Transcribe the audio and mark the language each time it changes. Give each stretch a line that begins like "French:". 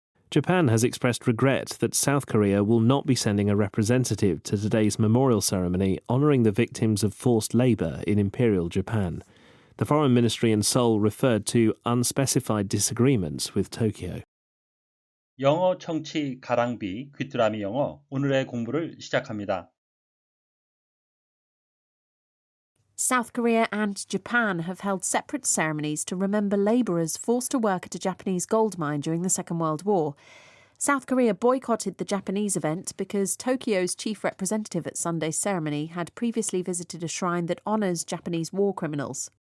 English: Japan has expressed regret that South Korea will not be sending a representative to today's memorial ceremony honouring the victims of forced labour in Imperial Japan. The Foreign Ministry in Seoul referred to unspecified disagreements with Tokyo.
Korean: 영어 청취 가랑비 귀뚜라미 영어 오늘의 공부를 시작합니다.
English: South Korea and Japan have held separate ceremonies to remember labourers forced to work at a Japanese gold mine during the Second World War. South Korea boycotted the Japanese event because Tokyo's chief representative at Sunday's ceremony had previously visited a shrine that honours Japanese war criminals.